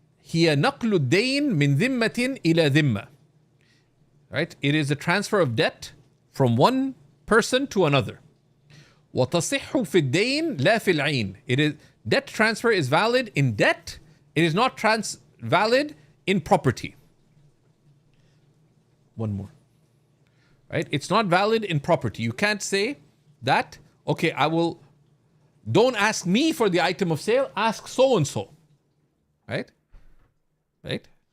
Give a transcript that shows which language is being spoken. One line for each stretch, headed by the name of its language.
Arabic: هي نقل الدين من ذمة إلى ذمة.
English: Right? It is a transfer of debt from one person to another.
Arabic: وتصح في الدين لا في العين.
English: It is debt transfer is valid in debt. It is not valid in property. One more. Right? It's not valid in property. You can't say that, okay, don't ask me for the item of sale, ask so and so. Right? Right?